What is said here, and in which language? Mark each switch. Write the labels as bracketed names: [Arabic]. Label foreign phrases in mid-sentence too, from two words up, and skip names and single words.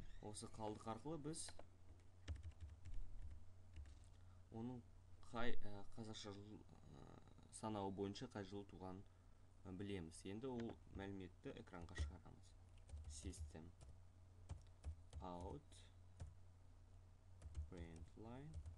[Kazakh] осы қалдық арқылы біз оның қай қазақша санауы бойынша қай жылы туғанын білеміз. Енді ол мәліметті экранға шығарамыз. [English] System out print line